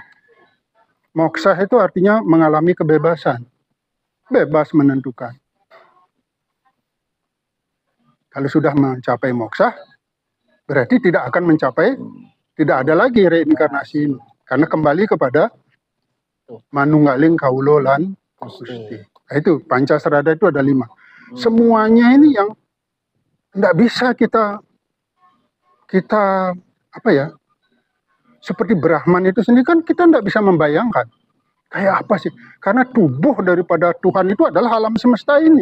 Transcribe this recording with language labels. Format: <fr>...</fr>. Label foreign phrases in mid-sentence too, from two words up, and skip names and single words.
<id>Moksha itu artinya mengalami kebebasan, bebas menentukan. Kalau sudah mencapai moksha, berarti tidak ada lagi reinkarnasi ini. Karena kembali kepada</id> <jv>manunggaling kaulo lan Gusti.</jv> <id>Nah, itu Pancasrada itu ada 5. Semuanya ini yang tidak bisa kita apa ya? Seperti Brahman itu sendiri kan kita tidak bisa membayangkan. Kayak apa sih? Karena tubuh daripada Tuhan itu adalah alam semesta ini.</id>